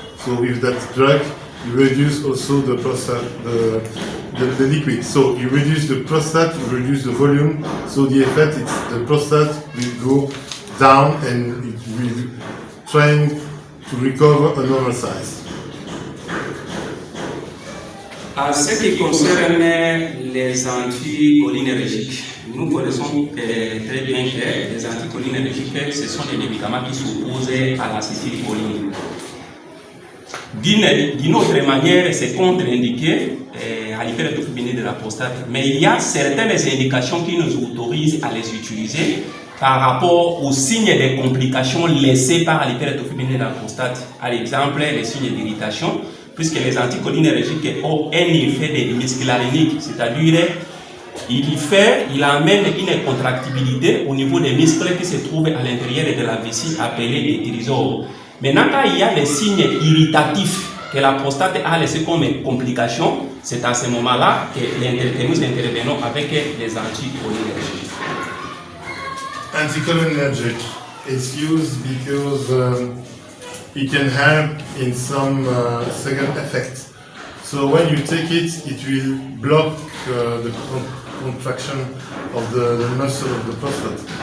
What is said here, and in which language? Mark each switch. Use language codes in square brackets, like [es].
[en] So with that drug, you reduce also the prostate, the liquid. So you reduce the prostate, you reduce the volume. So the effect is the prostate will go down and it will trying to recover a normal size. [fr] En ce qui concerne les anticholinergiques, nous connaissons très bien que les anticholinergiques, ce sont des médicaments qui s'opposent à l'acétylcholine. D'une autre manière, c'est contre-indiqué à l'hypertrophilie de la prostate, mais il y a certaines indications qui nous autorisent à les utiliser par rapport aux signes de complications laissés par l'hypertrophilie de la prostate. À l'exemple, les signes d'irritation, puisque les anticholinergiques ont un effet de muscularénique, c'est-à-dire il amène une contractibilité au niveau des muscles qui se trouvent à l'intérieur de la vessie appelée les trésors. Maintenant, quand il y a des signes irritatifs que la prostate a laissé comme complication, c'est à ce moment-là que nous intervenons avec les anticholinergiques. [en] Anticholinergic is used because it can help in some second effects. So when you take it, it will block the contraction of the muscle of the prostate.